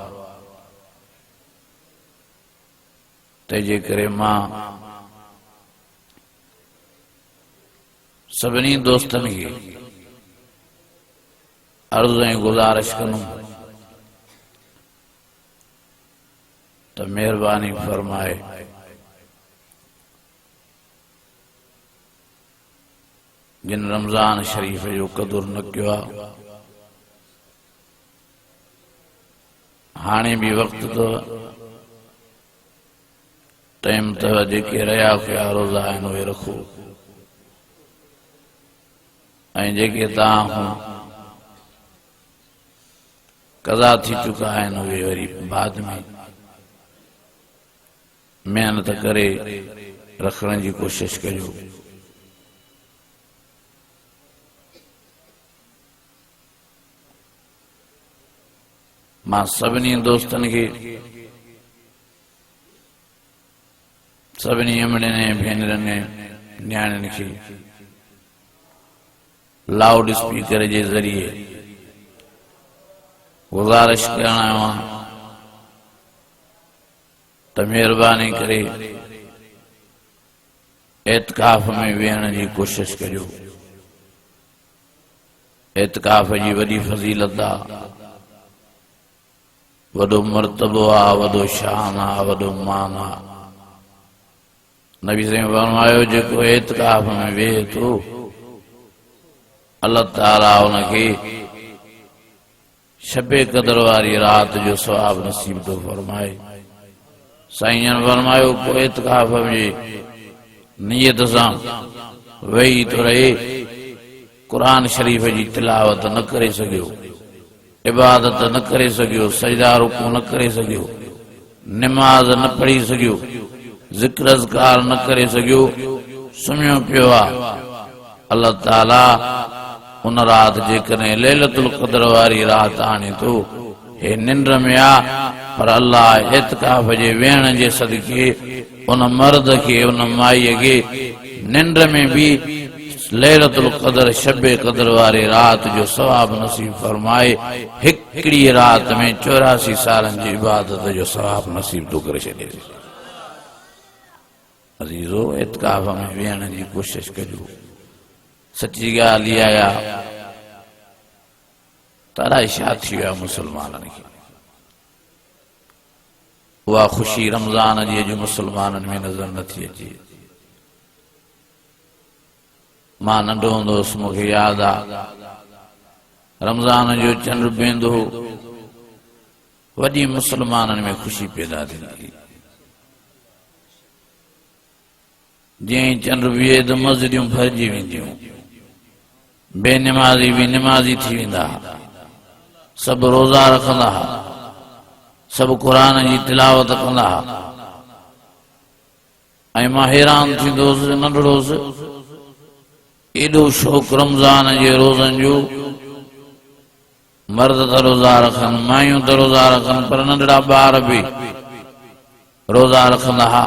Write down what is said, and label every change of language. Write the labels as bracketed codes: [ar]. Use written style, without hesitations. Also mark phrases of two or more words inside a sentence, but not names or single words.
[sd] तेजे करे मां सभिनी दोस्तन के अर्ज़ ऐं गुज़ारिश कंदुमि तो मेहरबानी फरमाए जिन रमजान शरीफ जो कदुर न कियो आहे हाणे भी वक्त तो टाइम तो जेके रहा कया रोज़ा आहिनि उहे रखो ऐं जेके तव्हां कज़ा थी चुका आहिनि उहे वरी बाद में मेहनत करे रखण जी कोशिश कजो। मां सभिनी दोस्तन के सभिनी अमड़नि भेनरनि न्याणियुनि खे [en] loud speaker [sd] के जरिए गुज़ारिश करण आयो आहियां तो मेहरबानी करे एतकाफ में वेहण की कोशिश कजो। एतकाफ की वडी फजीलत आ, वडो मर्तबो आ, वडो शान आ, वडो मान आ। नबी से फरमायो जेको एतकाफ में वेहे तो अल्लाह ताला उनके शबे कदर वारी रात जो सवाब नसीब तो फरमाए। साईं फरमायो को एतकाफ में नियत से वही तो रहे कुरान शरीफ की तिलावत न करे सकियो, इबादत न करे सकियो, सजदा रुकू न करे सकियो, नमाज न पढ़ी सकियो, जिक्र अज़कार न करे सकियो, सुम्हियो पियो आ। अल्लाह ताला उन रात जेकॾहिं लैलतुल क़द्र वारी रात आणे तो हे निंड में आ, पर अल्लाह एतकाफ जे वेहण जे सदके उन मर्द के उन माई के निंड में भी लैलतुल क़द्र शबे क़द्र वारी रात जो सवाब नसीब फरमाए। हिकड़ी रात में 84 सालन की इबादत जो सवाब नसीब तो करे छे। अजीजो एतकाफ में वेहण की कोशिश कजो। सच्ची गाल आया तारा इशा थी विया मुसलमाननि खे उहा खुशी रमजान जी जो मुसलमाननि में नजर नथी अचे। मां नंढो हूंदो हुउसि मूंखे यादि आहे रमजान जो चंड बेंदो वॾी मुसलमाननि में खुशी पैदा थींदी। जीअं चंड बीहे त मस्जिदूं भरिजी वेंदियूं, बेनमाज़ी भी नमाज़ी थी वेंदा, सब रोज़ा रखंदा, सब कुरान की तिलावत कंदा। ऐं मां हैरान थींदो हुउसि नंढड़ो हुउसि एॾो शौक़ रमज़ान जे रोज़नि जो। मर्द त रोज़ा रखनि, मायूं त रोज़ा रखनि, पर नंढड़ा ॿार भी रोज़ा रखंदा।